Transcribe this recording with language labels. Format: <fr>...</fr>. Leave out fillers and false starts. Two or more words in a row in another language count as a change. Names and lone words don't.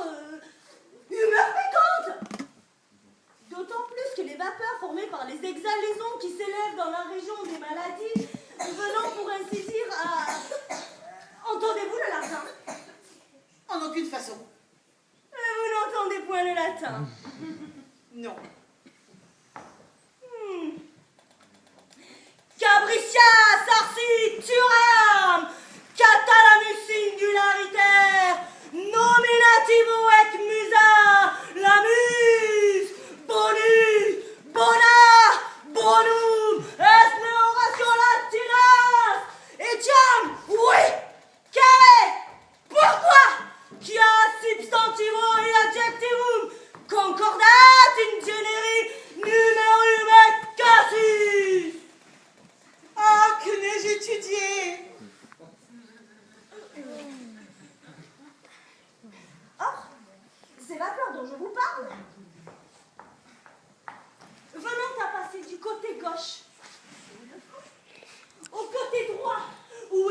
<fr>humeurs pécantes. D'autant plus que les vapeurs formées par les exhalaisons qui s'élèvent dans la région des maladies, venant pour ainsi dire à... Entendez-vous le latin? En aucune façon. Vous n'entendez point le latin? Non.</fr> <la>Cabritia, sarcituram, catalamus singulariter, nominativo ec musa,</la> <fr>la muse,</fr> <la>bonus, bona, bonum, est oratio latinas, etiam,</la> <fr>oui, que, pourquoi,</fr> <la>qui a substantivo et adjectivum, concordat in generi numerum et casus.</la> <fr>Ah, que n'ai-je étudié! Or, ces vapeurs dont je vous parle, venant à passer du côté gauche au côté droit, où</fr>